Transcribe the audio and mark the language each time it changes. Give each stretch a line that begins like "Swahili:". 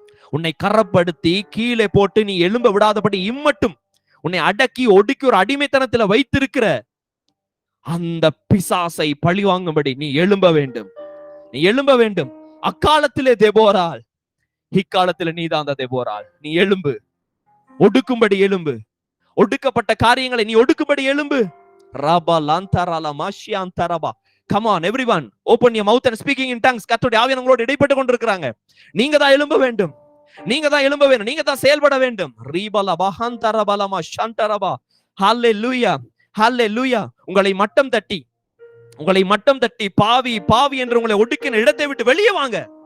Tamil: உன்னை கரப்படுத்தி கீழே போட்டு நீ எழும்ப விடாதபடி இம்மட்டும் உன்னை அடக்கி ஒடுக்கி ஒரு அடிமைத்தனத்துல வைத்திருக்கிற அந்த பிசாசை பழி வாங்கும்படி நீ எழும்ப வேண்டும். நீ எழும்ப வேண்டும். அக்காலத்திலே தெபோராள், இக்காலத்துல நீதான் அந்த தெபோராள். நீ எழும்பு, ஒடுக்கும்படி எழும்பு. ஒடுக்கப்பட்ட காரியங்களை நீ ஒடுக்கும்படி எழும்பு. ரபா லாந்தராலா மாஷியாந்தரபா.
English: Come on everyone, open your mouth and speaking in tongues.
Tamil: கர்த்தருடைய ஆவியானவர் உங்களோடு இடைப்பட்டு கொண்டிருக்கிறாங்க. நீங்க தான் எழும்ப வேண்டும். நீங்க தான் எழும்ப வேண்டும். நீங்க தான் செயல்பட வேண்டும். ரீபலா பஹந்தரபலமா ஷந்தரபா. ஹல்லேலூயா, ஹல்லேலூயா. உங்களை மட்டம் தட்டி பாவி என்று உங்களை ஒடுக்கின இடத்தை விட்டு வெளியே வாங்க.